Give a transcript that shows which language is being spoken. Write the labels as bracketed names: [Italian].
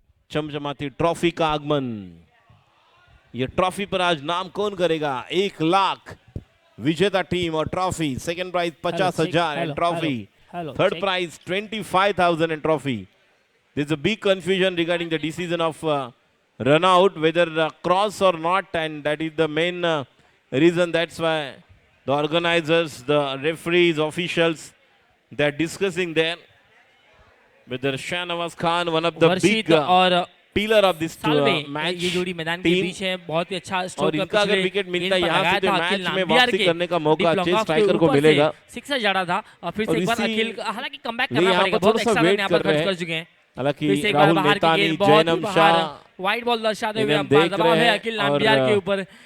[Hindi] चमचमाती ट्रॉफी का आगमन। ये ट्रॉफी पर आज नाम कौन करेगा? 1 लाख विजेता टीम और trophy. Second prize 50,000 and trophy. Third prize 25,000 and trophy. [English] There is a big confusion regarding the decision of run out, whether cross or not, and that is the main reason. That's why the organizers, the referees, officials, they are discussing there whether Shahnawaz Khan, one of the big [Hindi] और [English] pillar of this match, [Hindi] ये जोड़ी मैदान के बीच है। बहुत ही अच्छा stroke और इनका अगर विकेट मिलता है यहाँ से तो मैच में वापसी करने का मौका अच्छे स्ट्राइकर को मिलेगा। सिक्सर जड़ा था और फिर से एक बार अखिल, हालांकि कमबैक करना पड़ेगा, बहुत एक्स्ट्रा रन यहाँ पर खर्च कर चुके हैं। हालांकि राहुल नेतानी, जैनम शाह वाइड बॉल दर्शाते हुए अंपायर दबाव है अखिल नाम्बियार के ऊपर।